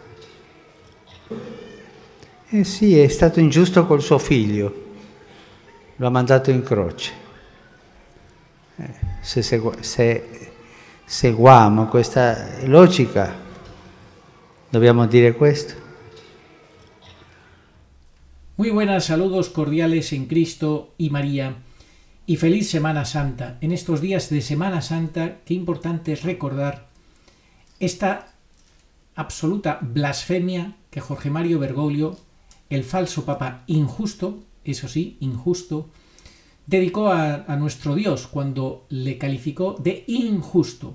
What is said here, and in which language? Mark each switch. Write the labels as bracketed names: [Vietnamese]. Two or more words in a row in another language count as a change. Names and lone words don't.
[Italian] Eh sì, è stato ingiusto col suo figlio. Lo ha mandato in croce. Se seguiamo questa logica, dobbiamo dire questo. [Spanish] Muy buenas, saludos cordiales en Cristo y María, y feliz Semana Santa. En estos días de Semana Santa, qué importante es recordar esta absoluta blasfemia que Jorge Mario Bergoglio, el falso papa injusto, eso sí, injusto, dedicó a nuestro Dios cuando le calificó de injusto.